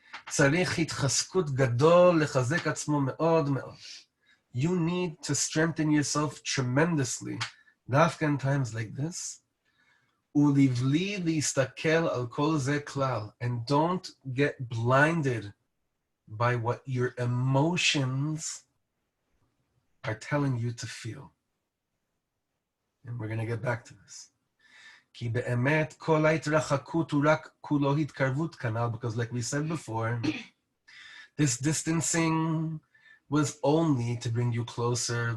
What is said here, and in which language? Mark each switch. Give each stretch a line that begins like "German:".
Hebrew: צריך התחזקות גדול לחזק עצמו מאוד מאוד.
English: You need to strengthen yourself tremendously, דווקא in times like this.
Hebrew: ולבלי להסתכל על כל זה כלל.
English: And don't get blinded by what your emotions are telling you to feel. And we're going to get back to this.
Hebrew: כי באמת כל ההתרחקות הוא רק כולו התקרבות כנ"ל,
English: because like we said before, this distancing was only to bring you closer.